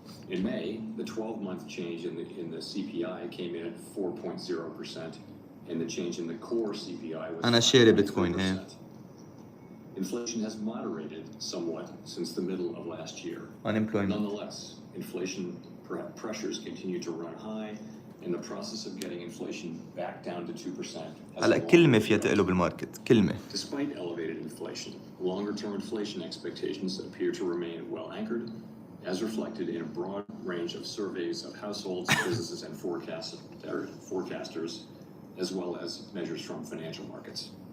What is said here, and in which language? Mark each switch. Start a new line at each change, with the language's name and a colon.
English: In May, the 12-month change in the CPI came in at 4.0%, and the change in the core CPI was 5.3%. Inflation has moderated somewhat since the middle of last year. Nonetheless, inflation pressures continue to run high, and the process of getting inflation back down to 2%.
Arabic: هلا كلمة فيها تقلب بالماركت كلمة.
English: Despite elevated inflation, longer-term inflation expectations appear to remain well anchored, as reflected in a broad range of surveys of households, businesses, and forecasters, as well as measures from financial markets.